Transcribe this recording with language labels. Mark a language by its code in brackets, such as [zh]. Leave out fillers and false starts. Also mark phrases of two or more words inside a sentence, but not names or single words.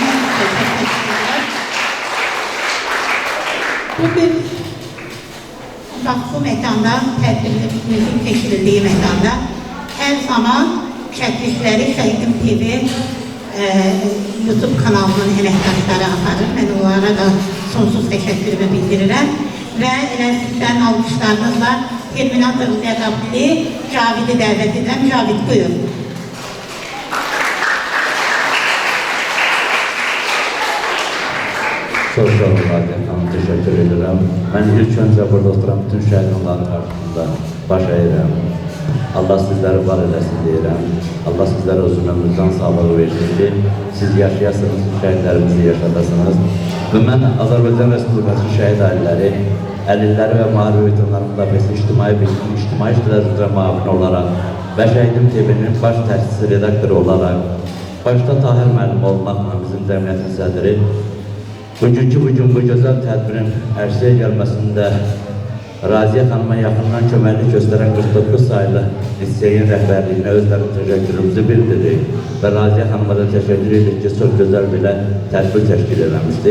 [az] Bugün bu mekanda, tədbirimizin keçirildiği mekanda her zaman çəkilişləri Şəhidim TV YouTube kanalının əməkdaşları aparır. Mən onlara da sonsuz təşəkkürümü bildirirəm. Və elə sizdən alqışlarınızla Terminator ləqəbli Cavid'i dəvət edən Cavid, buyur. [tr] Çok sağ olun Adem Hanım, teşekkür ederim. Ben ilk önce burada oturan bütün şehitlerin karşısında baş eğirəm. [az] Allah sizleri var eləsin deyirəm. Allah sizlere uzun ömürdən sağlığı versin ki, siz yaşayasınız, şəhidlərimizi yaşadasınız. Və mən Azərbaycan Respublikası şəhid ailələri, əlilləri və müharibə veteranları müdafiəsi ictimai işlər üzrə müavini olaraq və Şəhidim TV-nin baş təşkilçisi redaktoru olaraq, başda Tahir müəllim olmaqla bizim cəmiyyətin sədri, bugün bu gözəl tədbirin ərsəyə gəlməsində Raziyə xanıma yaxından köməklik göstərən 49 sayılı liseyin rəhbərliyinə özlərinin təşəkkürümüzü bildiririk və Raziyə xanıma da təşəkkür edirik ki, çox gözəl belə tədbir təşkil eləmişdir.